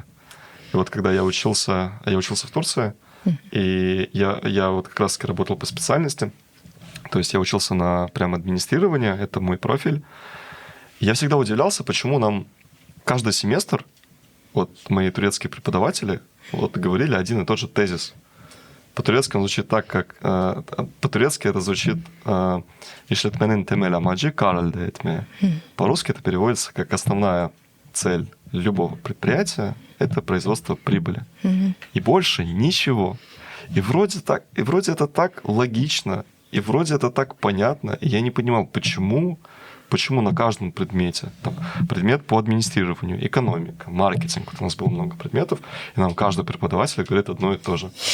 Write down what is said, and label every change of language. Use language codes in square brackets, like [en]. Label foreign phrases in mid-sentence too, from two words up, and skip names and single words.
[ru] И вот когда я учился в Турции, и я вот как раз работал по специальности, то есть я учился на прям администрирование, это мой профиль. И я всегда удивлялся, почему нам каждый семестр мои турецкие преподаватели говорили один и тот же тезис. По-турецки он звучит так, как... По-турецки это звучит [tr] «işletmenin temel amacı kar elde etmeye». [ru] По-русски это переводится как «основная цель любого предприятия – это производство прибыли». И больше ничего. И вроде это так логично, и вроде это так понятно. И я не понимал, почему на каждом предмете, предмет по администрированию, экономика, маркетинг, у нас было много предметов, и нам каждый преподаватель говорит одно и то же.